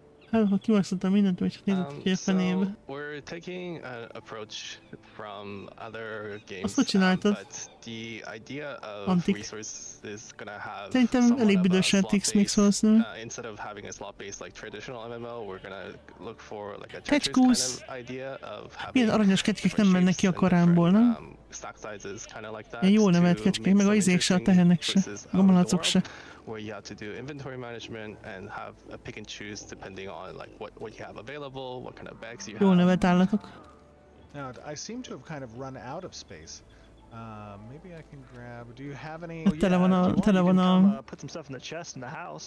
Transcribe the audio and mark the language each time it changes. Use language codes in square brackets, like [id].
[hu] Ha kimaxoltam mindent, vagy nézzük ki a fenébe. [en] We're taking an approach from other games, but the idea of resources is gonna have [hu] szerintem elég büdösen Tix-mix valószínű. [en] Instead of having a slot-based like traditional MMO, we're gonna look for like a Tetris kind of idea of having [hu] ilyen aranyos kecskék nem mennek ki a karámból, nem? [en] Stack sizes kind of like that. [hu] Ilyen jól nevelt kecskék, meg a izék se, a tehenek se, a malacok se. [en] Where you have to do inventory management and have a pick and choose depending on like what you have available, what kind of bags you have. [hu] Jól nevelt állatok. [en] Now, I seem to have kind of run out of space. Maybe I can grab. Do you have any? [hu] Tele van a [en] put some stuff in the chest in the house.